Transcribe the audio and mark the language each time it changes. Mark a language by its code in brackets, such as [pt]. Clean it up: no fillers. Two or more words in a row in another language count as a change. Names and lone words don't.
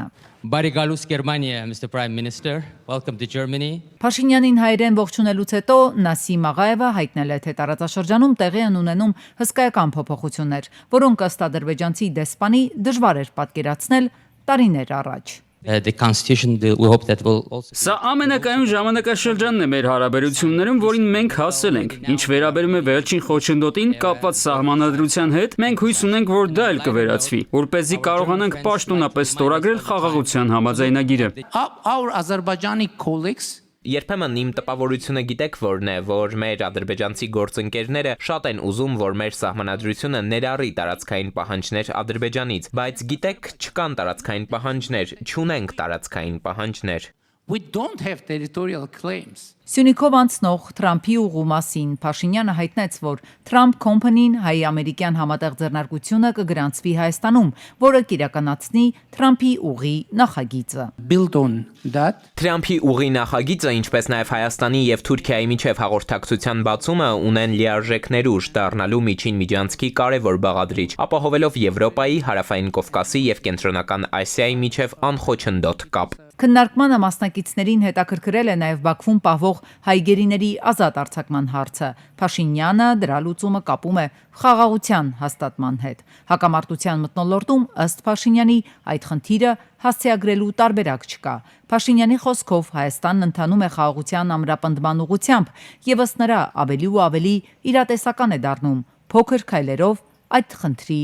[hy] Բարի գալուս Գերմանիա, [en] Mr. Prime Minister. Welcome to Germany. [hy] Փաշինյանին հայերեն ողջունելուց հետո Նասիմ Աղաևը հայտնել է, թե տարածաշրջանում տեղի են ունենում հսկայական փոփոխություններ, որոնք ըստ ադրբեջանցի դեսպանի դժվար էր պատկերացնել տարիներ առաջ։ [en] The Constitution, we hope that will also... [hy] Սա ամենակայուն ժամանակաշրջանն է մեր հարաբերություններում, որին մենք հասել ենք։ Ինչ վերաբերում է վերջին խոչընդոտին կապված սահմանադրության հետ, մենք հույս ունենք, որ դա էլ կվերացվի, որպեսզի կարողանանք պաշտոնապես ստորագրել խաղաղության համաձայնագիրը։ [en] Our Azerbaijani colleagues [hy] Երբեմն իմ տպավորությունը գիտեք որն է, որ մեր ադրբեջանցի գործընկերները շատ են ուզում, որ մեր սահմանադրությունը ներառի տարածքային պահանջներ Ադրբեջանից, բայց գիտեք, չկան տարածքային պահանջներ, չունենք տարածքային պահանջներ։ [en] we don't have territorial claims. [hy] Սյունիքով անցնող Թրամփի ուղու մասին Փաշինյանը հայտնեց, որ Trump Company-ն հայ-ամերիկյան համատեղ ձեռնարկությունը կգրանցվի Հայաստանում, որը կիրականացնի Թրամփի ուղի նախագիծը։ [en] Build on that. [hy] Թրամփի ուղի նախագիծը, ինչպես նաև Հայաստանի եւ Թուրքիայի միջև հաղորդակցության բացումը ունեն լիարժեք ներուժ դառնալու միջին միջանցքի կարևոր բաղադրիչ, ապահովելով Եվրոպայի, Հարավային Կովկասի եւ Կենտրոնական Ասիայի միջև անխոչնդոտ կապ։ Քննարկմանը մասնակիցներին հետաքրքրել է նաև Բաքվում պահվող հայ գերիների ազատ արձակման հարցը։ Փաշինյանը դրա լուծումը կապում է խաղաղության հաստատման հետ։ Հակամարտության մթնոլորտում ըստ Փաշինյանի այդ խնդիրը հասցեագրելու տարբերակ չկա։ Փաշինյանի խոսքով Հայաստանն ընթանում է խաղաղության ամրապնդման ուղղությամբ եւ ըստ նրա ավելի ու ավելի իրատեսական է դառնում փոքր քայլերով այդ խնդրի